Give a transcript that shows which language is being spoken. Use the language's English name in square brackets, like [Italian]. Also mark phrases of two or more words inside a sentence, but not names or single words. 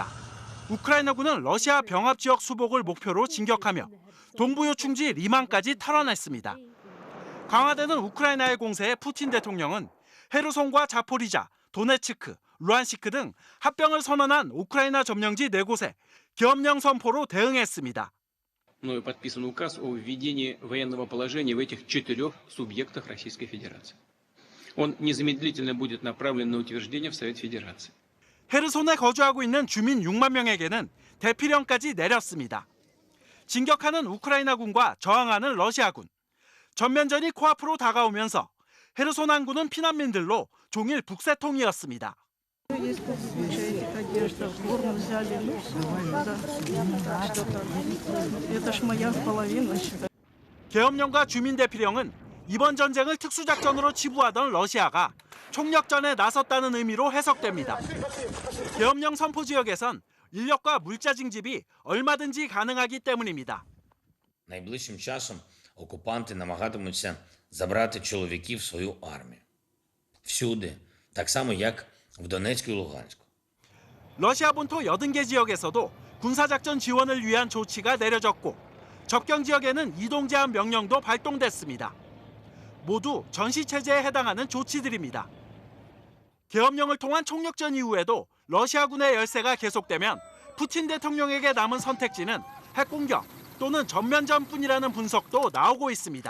[Korean] 우크라이나군은 러시아 병합 지역 수복을 목표로 진격하며 동부 요충지 리만까지 털어냈습니다. 강화되는 우크라이나의 공세에 푸틴 대통령은 헤르손과 자포리자, 도네츠크, 루안시크 등 합병을 선언한 우크라이나 점령지 4곳에 계엄령 선포로 대응했습니다. [Russian] мною подписан указ о введении военного положения в этих 4 субъектах Российской Федерации. Он незамедлительно будет направлен на утверждение в Совет Федерации. [Korean] 헤르손에 거주하고 있는 주민 6만 명에게는 대피령까지 내렸습니다. 진격하는 우크라이나군과 저항하는 러시아군. 전면전이 코앞으로 다가오면서 헤르손 항구는 피난민들로 종일 북새통이었습니다. 계엄령과 주민대피령은 이번 전쟁을 특수작전으로 치부하던 러시아가 총력전에 나섰다는 의미로 해석됩니다. 계엄령 선포 지역에선 인력과 물자 징집이 얼마든지 가능하기 때문입니다. [Ukrainian] Найближчим часом окупанти намагатимуться забрати чоловіків в свою армію. Всюди, так само як в Донецьку і Луганську. [Korean] 러시아 본토 80개 지역에서도 군사작전 지원을 위한 조치가 내려졌고 접경 지역에는 이동 제한 명령도 발동됐습니다. 모두 전시체제에 해당하는 조치들입니다. 계엄령을 통한 총력전 이후에도 러시아군의 열세가 계속되면 푸틴 대통령에게 남은 선택지는 핵공격 또는 전면전뿐이라는 분석도 나오고 있습니다.